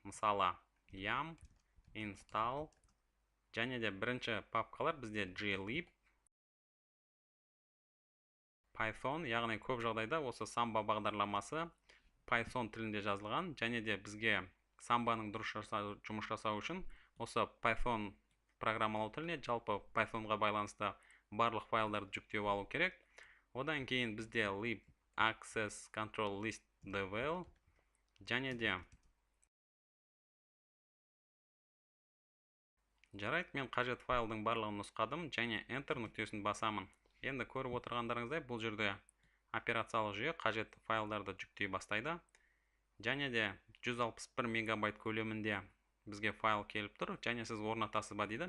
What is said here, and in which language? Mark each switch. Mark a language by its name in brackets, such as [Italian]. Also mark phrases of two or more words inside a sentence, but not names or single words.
[Kazakh] Мысалы, [English] yum install [Kazakh] және де бірінші папкалар бізде glib, Python, яғни көп жағдайда осы Samba бағдарламасы Python тілінде жазылған, және де бізге Sambаның дұрыс жұмыс жасау үшін осы Python программалау тіліне, жалпы Pythonға байланысты барлық файлдарды жүктеп алу керек. Одан кейін бізде [English] lib access control list devel [Kazakh] және де жарайды, мен қажет файлдың барлығын нұсқадым және enter нүктесін басамын. Енді көріп отырғандарыңыздай, бұл жерде операциялық жүйе қажетті файлдарды жүктей бастайды. Және де 161 мегабайт көлемінде бізге файл келіп тұр, және сіз орнатасыз ба дейді.